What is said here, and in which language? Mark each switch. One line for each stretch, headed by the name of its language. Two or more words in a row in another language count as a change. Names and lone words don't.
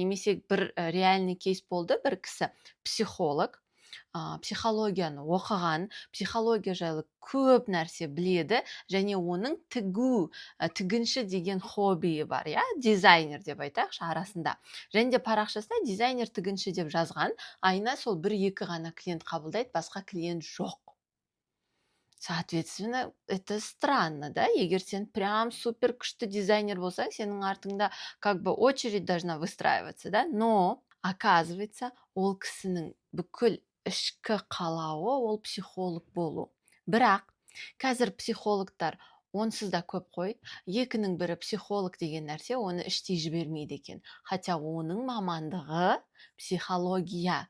Kazakh: Немесе бір реальный кейс болды, бір кісі психолог, психологияны оқыған, психология жайлы көп нәрсе біледі, және оның тігінші деген хоббиі бар, дизайнер деп айтайықшы арасында. Және де парақшасында дизайнер тігінші деп жазған, айына сол 1-2 ғана клиент қабылдайды, басқа клиент жоқ.
Russian: Соответственно, это странно, да? Егер сен прям супер күшті дизайнер болсаң, сенің артыңда как бы очередь должна выстраиваться, да? Но, оказывается,
Kazakh: ол кісінің бүкіл ішкі қалауы ол психолог болу. Бірақ қазір психологтар онсыз да көп қой. Екінің бірі психолог деген нәрсе оны іштей жібермейді екен. Хотя оның мамандығы психология.